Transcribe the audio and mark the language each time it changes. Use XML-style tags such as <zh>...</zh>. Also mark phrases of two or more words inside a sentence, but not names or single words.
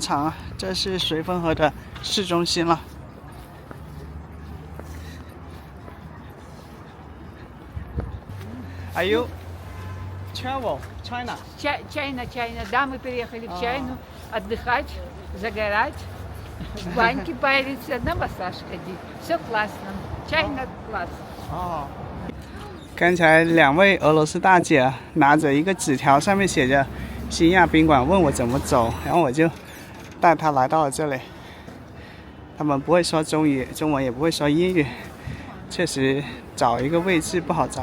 <zh>场啊，这是绥芬河的市中心了。</zh> <en>Are you travel China?</en> <ru>Чайна. Да, мы приехали в Чайну отдыхать, загорать, в баньке париться, на массаж ходить. Все классно. Чайна класс.</ru> <zh>哦，刚才2位俄罗斯大姐拿着一个纸条，上面写着“新亚宾馆”，问我怎么走，然后我就带她来到了这里。他们不会说中文也不会说英语，确实找一个位置不好找。</zh>